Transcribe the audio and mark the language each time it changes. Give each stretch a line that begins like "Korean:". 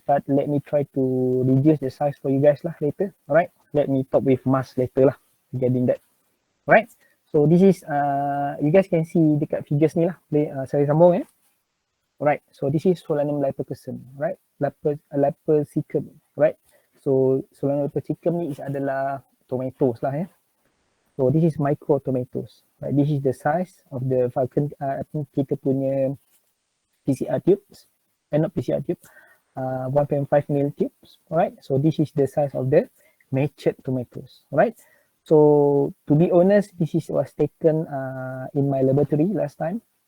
English: But let me try to reduce the size for you guys lah later. Alright. Let me talk with Mas later lah regarding that. Alright. So this is you guys can see
Malay: dekat
English: figures ni lah.
Malay: Saya sambung ya.
English: Alright, so this is Solanum lypocusum, right? Lypocicum, right?
Malay: So Solanum lypocicum ni adalah tomatoes lah ya.
English: So this is micro tomatoes, right? This is the size of the falcon
Malay: kita punya
English: PCR tubes, not PCR tube, 1.5 ml tubes, right? So this is the size of the matured tomatoes, right? So to be honest, this was taken in my laboratory last time.